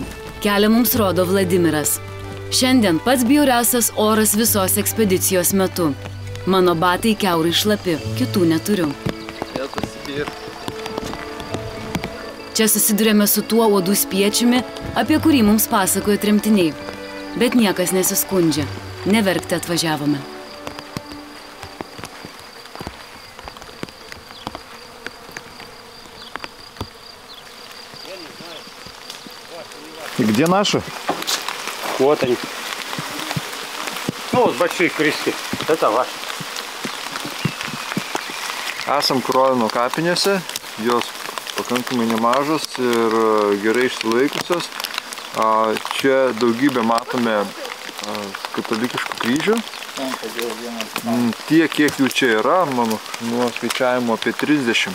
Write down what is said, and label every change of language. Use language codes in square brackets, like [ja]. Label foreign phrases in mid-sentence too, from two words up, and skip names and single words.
[lt] Kelią mums rodo Vladimiras. Šiandien pats bjauriausias oras visos ekspedicijos metu. Mano batai kiaurai šlapi, kitų neturiu. Čia susidurėme su tuo uodų spiečiumi, apie kurį mums pasakojo tremtiniai. Bet niekas nesiskundžia. Neverkti atvažiavome. [ru] И где наши? Вот они. Ну, вот большие крышки. Это ваши. [lt] Esam Kurolino kapinėse, jos pakankamai nemažos ir gerai išsilaikusios. Čia daugybę matome katalikiškų kryžių. Tiek, kiek jų čia yra, mano nuo skaičiavimo apie 30.